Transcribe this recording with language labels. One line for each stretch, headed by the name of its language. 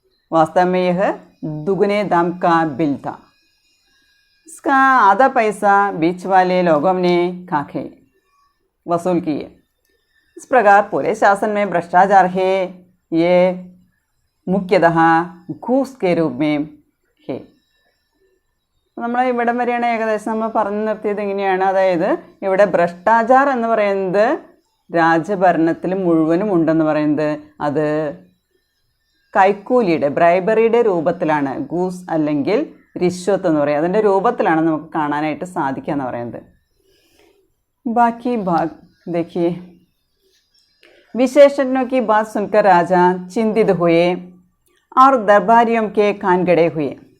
Hindi: वास्तव में यह दुगने दाम का बिल था। इसका आधा पैसा बीच वाले लोगों ने खाके वसूल किए। इस प्रकार पूरे शासन में भ्रष्टाचार है। ये മുഖ്യതः घूस के रूप में है.
Malayalam: നമ്മൾ ഇവിടം വരെയാണ് ഏകദേശം നമ്മൾ പറഞ്ഞു നിർത്തിയത്. എങ്ങനെയാണ്, അതായത് ഇവിടെ ഭ്രഷ്ടാചാരം എന്ന് പറയുന്നത് രാജഭരണത്തിൽ മുഴുവനും ഉണ്ടെന്ന് പറയുന്നത് അത് കൈക്കൂലിയുടെ, ബ്രൈബറിയുടെ രൂപത്തിലാണ്. ഗൂസ് അല്ലെങ്കിൽ റിശ്വത്ത് എന്ന് പറയുന്നത് അതിൻ്റെ രൂപത്തിലാണ് നമുക്ക് കാണാനായിട്ട് സാധിക്കുക എന്ന് പറയുന്നത്.
Hindi: ബാക്കി ഭാഗ് देखिए. विशेषज्ञों की बात सुनकर राजा चिंतित हुए और दरबारियों के कान गड़े हुए.